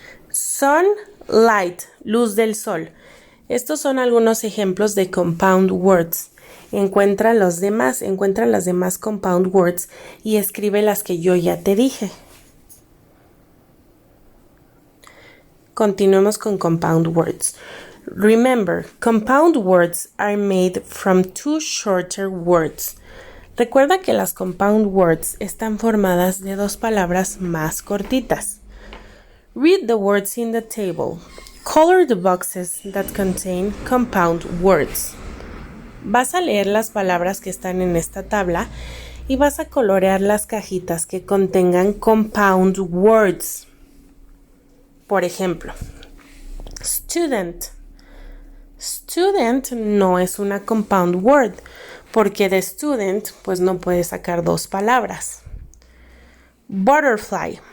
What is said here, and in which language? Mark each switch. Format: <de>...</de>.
<es>Sunlight, luz del sol. Estos son algunos ejemplos de compound words. Encuentra las demás compound words y escribe las que yo ya te dije. Continuemos con compound words.</es> <en>Remember, compound words are made from two shorter words.</en> <es>Recuerda que las compound words están formadas de dos palabras más cortitas.</es> <en>Read the words in the table. Color the boxes that contain compound words.</en> <es>Vas a leer las palabras que están en esta tabla y vas a colorear las cajitas que contengan compound words. Por ejemplo, student. Student no es una compound word, porque de student pues no puedes sacar dos palabras. Butterfly.</es>